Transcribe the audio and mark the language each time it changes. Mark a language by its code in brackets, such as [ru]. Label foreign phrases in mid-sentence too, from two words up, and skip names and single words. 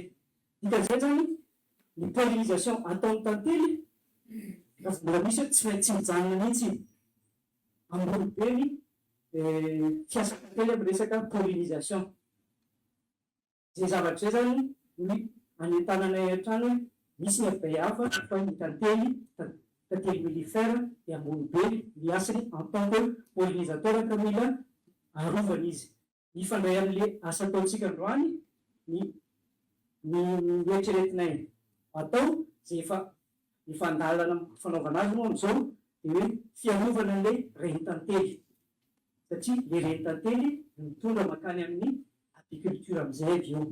[mg] Dikan'izay zany ny pollinisation ataon'ny tantely raha vao mbola misy hoe tsy maintsy mijanona mihitsy ambonibeny fiasa tantely amin'ny resaka pollinisation. Zay zavatra zay zany ny anentananay an-trano hoe misy ny abeihafa fa ny tantely mellifera dia ambonibeny ny asany [fr] en tant que pollinisateur [mg] ka mila arovana izy. Mifandray amin'le asa ataontsika androany ny eritreretinay atao zay efa andalana fanaovana azy moa amin'izao dia hoe fiarovana an'ilay reni-tantely satria le reni-tantely mitondra makany amin'ny apiculture amin'izay avy eo.